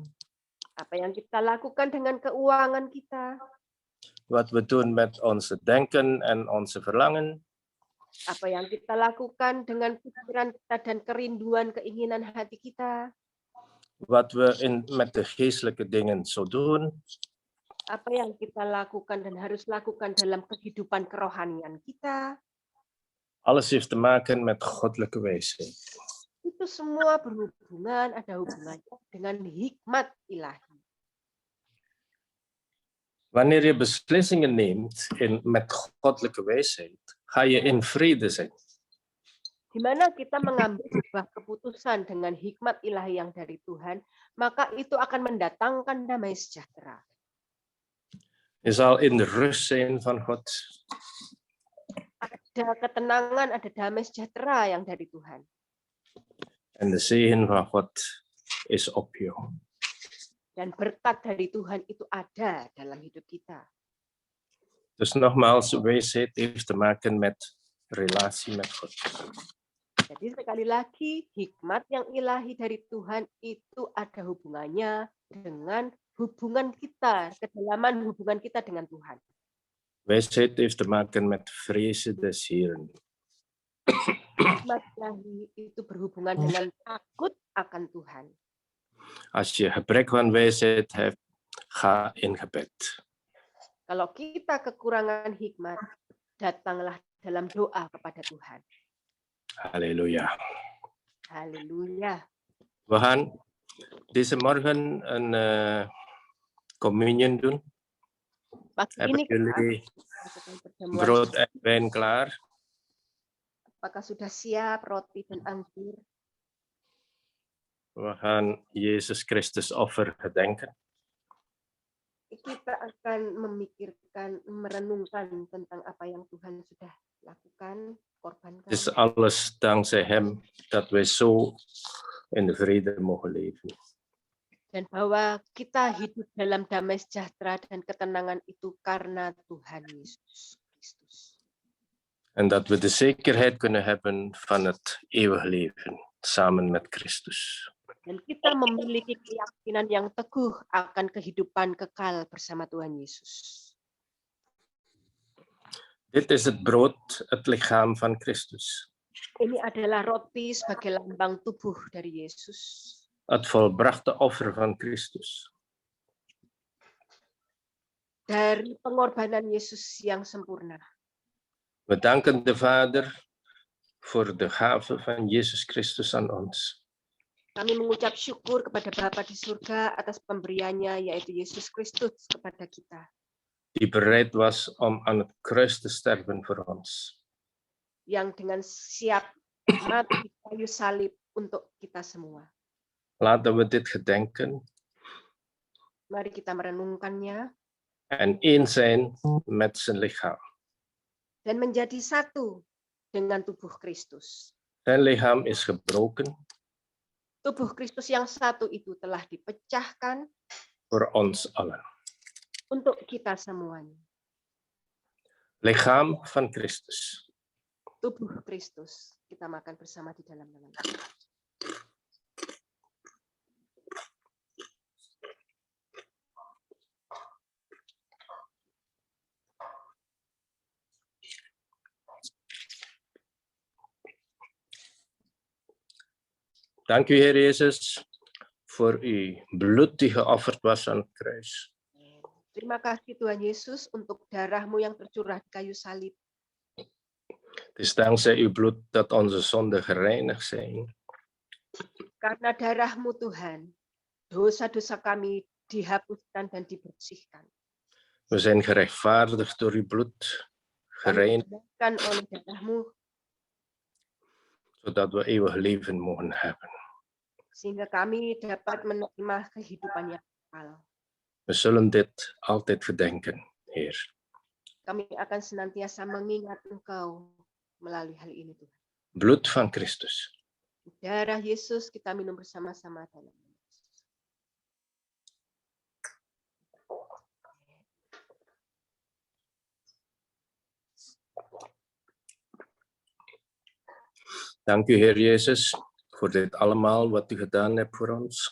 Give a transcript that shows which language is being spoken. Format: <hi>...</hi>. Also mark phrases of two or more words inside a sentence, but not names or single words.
<id>Apa yang kita lakukan dengan keuangan kita.</id> <nl>Wat we doen met onze denken en onze verlangen.</nl> <id>Apa yang kita lakukan dengan pikiran kita dan kerinduan, keinginan hati kita.</id> <nl>Wat we met de geestelijke dingen zo doen.</nl> <id>Apa yang kita lakukan dan harus lakukan dalam kehidupan kerohanian kita.</id> <nl>Alles heeft te maken met goddelijke wijsheid.</nl> <id>Itu semua berhubungan, ada hubungannya dengan hikmat ilahi.</id> <nl>Wanneer je beslissingen neemt met goddelijke wijsheid, ga je in vrede zijn.</nl> <id>Di mana kita mengambil sebuah keputusan dengan hikmat ilahi yang dari Tuhan, maka itu akan mendatangkan damai sejahtera.</id> <nl>Je zal in de rust zijn van God.</nl> <id>Ada ketenangan, ada damai sejahtera yang dari Tuhan.</id> <nl>En de zegen van God is op jou.</nl> <id>Dan berkat dari Tuhan itu ada dalam hidup kita.</id> <nl>Dus nogmaals, wijsheid heeft te maken met relatie met God.</nl> <id>Jadi sekali lagi, hikmat yang ilahi dari Tuhan itu ada hubungannya dengan hubungan kita, kedalaman hubungan kita dengan Tuhan.</id> <nl>Wijsheid heeft te maken met vrezen des Heeren.</nl> <id>Hikmat ilahi itu berhubungan dengan takut akan Tuhan.</id> <nl>Als je gebrek van wijsheid hebt, ga in gebed.</nl> <id>Kalau kita kekurangan hikmat, datanglah dalam doa kepada Tuhan.</id> <nl>Halleluja.</nl> <id>Haleluya.</id> <nl>We gaan deze morgen een communion doen.</nl> <id>Pagi</id> <nl>Hebben</nl> <id>ini</id> <nl>jullie</nl> <id>pertemuan,</id> <nl>brood en wijn klaar?</nl> <id>apakah sudah siap roti dan anggur?</id> <nl>We gaan Jezus Christus offer gedenken.</nl> <id>Kita akan memikirkan, merenungkan tentang apa yang Tuhan sudah lakukan, korbankan.</id> <nl>Het is alles dankzij Hem dat wij zo in de vrede mogen leven.</nl> <id>Dan bahwa kita hidup dalam damai sejahtera dan ketenangan itu karena Tuhan Yesus Kristus.</id> <nl>En dat we de zekerheid kunnen hebben van het eeuwig leven samen met Christus.</nl> <id>Dan kita memiliki keyakinan yang teguh akan kehidupan kekal bersama Tuhan Yesus.</id> <nl>Dit is het brood, het lichaam van Christus.</nl> <id>Ini adalah roti sebagai lambang tubuh dari Yesus.</id> <nl>Het volbrachte offer van Christus.</nl> <id>Dari pengorbanan Yesus yang sempurna.</id> <nl>We danken de Vader voor de gave van Jezus Christus aan ons.</nl> <id>Kami mengucap syukur kepada Bapa di surga atas pemberiannya, yaitu Yesus Kristus kepada kita.</id> <nl>Die bereid was om aan het kruis te sterven voor ons.</nl> <id>Yang dengan siap mati di kayu salib untuk kita semua.</id> <nl>Laten we dit gedenken</nl> <id>Mari kita merenungkannya</id> <nl>en één zijn met zijn lichaam.</nl> <id>dan menjadi satu dengan tubuh Kristus.</id> <nl>Zijn lichaam is gebroken</nl> <id>Tubuh Kristus yang satu itu telah dipecahkan</id> <nl>voor ons allen.</nl> <id>untuk kita semuanya.</id> <nl>Lichaam van Christus.</nl> <id>Tubuh Kristus. Kita makan bersama di dalam nama Tuhan.</id> <nl>Dank u, Heer Jezus, voor uw bloed die geofferd was aan het kruis.</nl> <id>Terima kasih Tuhan Yesus untuk darah-Mu yang tercurah di kayu salib.</id> <nl>Het is dankzij uw bloed dat onze zonden gereinigd zijn.</nl> <id>Karena darah-Mu Tuhan, dosa-dosa kami dihapuskan dan dibersihkan.</id> <nl>We zijn gerechtvaardigd door uw bloed, gereinigd,</nl> <id>Kami oleh darah-Mu</id> <nl>zodat we eeuwig leven mogen hebben.</nl> <id>sehingga kami dapat menerima kehidupan yang kekal.</id> <nl>We zullen dit altijd gedenken, Heer.</nl> <id>Kami akan senantiasa mengingat Engkau melalui hal ini, Tuhan.</id> <nl>Bloed van Christus.</nl> <id>Darah Yesus kita minum bersama-sama dalam.</id> <nl>Dank u, Heer Jezus, voor dit allemaal wat u gedaan hebt voor ons.</nl>